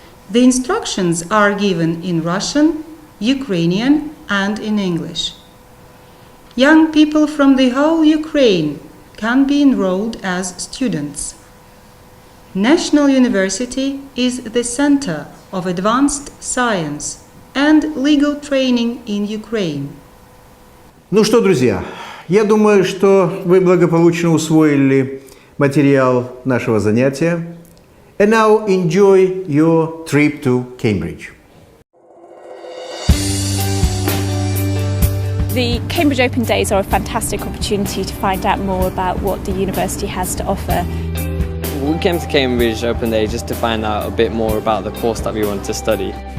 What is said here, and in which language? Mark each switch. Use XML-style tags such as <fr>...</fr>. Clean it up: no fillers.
<en>The instructions are given in Russian, Ukrainian, and in English. Young people from the whole Ukraine can be enrolled as students. National University is the center of advanced science and legal training in Ukraine.</en> <ru>Ну что, друзья, я думаю, что вы благополучно усвоили материал нашего занятия.</ru> <en>And now enjoy your trip to Cambridge. The Cambridge Open Days are a fantastic opportunity to find out more about what the university has to offer. We came to Cambridge Open Day just to find out a bit more about the course that we wanted to study.</en>